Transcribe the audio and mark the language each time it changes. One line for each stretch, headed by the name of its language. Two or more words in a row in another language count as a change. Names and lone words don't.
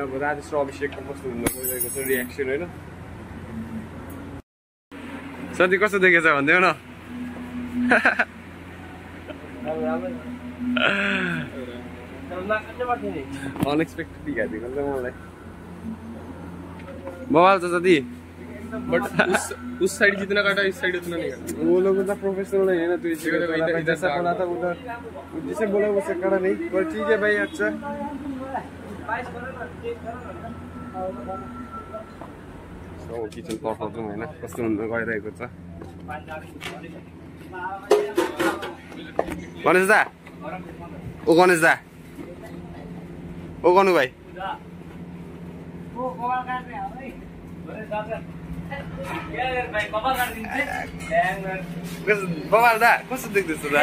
Nepali: अब राजेश र अभिषेकको कस्तो हुन गइरहेको छ रियाक्सन होइन। साथी कस्तो देखेछ भनिदेऊ न। अनएक्सपेक्टेडली हेरिदिएको त मलाई बवाल छ साथी।
Hindi: बट उस साइड जितना काटा इस साइड उतना नहीं काटा। वो लोग उतना प्रोफेशनल नहीं है ना, तो इसी जैसा बोला था उधर जिसे बोला वैसे करा नहीं। पर ठीक है भाई, अच्छा
Nepali: किचन तर्फ जाउँ होइन कस्तो हुन गइरहेको छ। गणेश दा ओ गणेश दा ओ गनु भाइ कपाल दा कस्तो देख्दैछ दा?